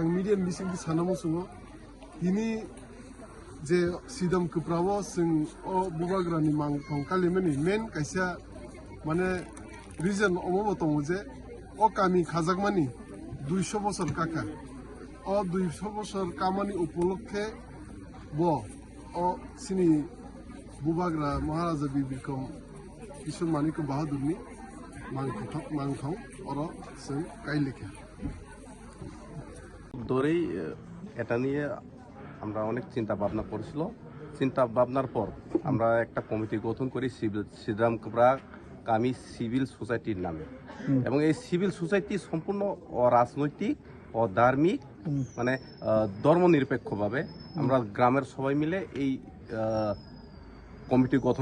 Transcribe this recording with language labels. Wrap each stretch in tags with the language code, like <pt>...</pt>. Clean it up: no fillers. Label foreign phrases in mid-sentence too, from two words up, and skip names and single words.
<trp>मीडिया मिसिंग सानामो सुङो दिनि जे सिदम कोप्रावो जों ओ बुबाग्रानि मांगथाव कालिमेनि मेन कायसा माने रिजन अमो दङ जे अ कामी खाजाकमानि 200 বছর काका अ 200 বছর कामानि उपलक्षे बो अ सिनी बुबाग्रा महाराजा बिरबिक्रम किशोर मानिक बाहादुरनि मांगथाव अर जों गायलेखे</trp> <bn>ধরেই এটা নিয়ে আমরা অনেক চিন্তা ভাবনা করেছিল চিন্তা ভাবনার পর আমরা একটা কমিটি গঠন করি সিদাম কোপ্রা কামি</bn> <en>civil society's</en> <bn>নামে এবং এই</bn> <en>civil society</en> <bn>সম্পূর্ণ অরাজনৈতিক অধার্মিক মানে ধর্মনিরপেক্ষভাবে আমরা গ্রামের সবাই মিলে এই কমিটি গঠন</bn>